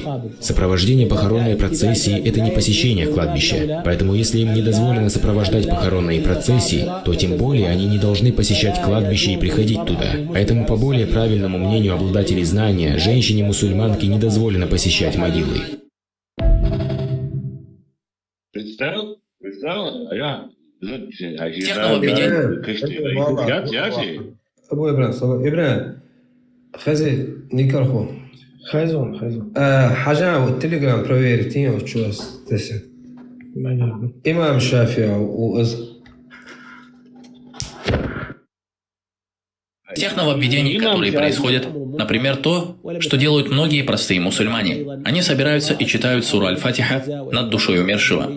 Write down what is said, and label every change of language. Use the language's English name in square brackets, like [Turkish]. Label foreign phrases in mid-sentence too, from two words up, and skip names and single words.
[Russian] Сопровождение похоронной процессии – это не посещение кладбища, поэтому если им не дозволено сопровождать похоронные процессии, то тем более они не должны посещать кладбище и приходить туда. Поэтому, по более правильному мнению обладателей знания, женщине-мусульманке не дозволено посещать могилы. Представил? А я... Абу Ибрahim, хази, никарху. Хайзон. Хажа, вот телеграм проверьте, вот что здесь. Имам Шафи у Тех нововведений, которые происходят, например, то, что делают многие простые мусульмане. Они собираются и читают суру Аль-Фатиха над душой умершего.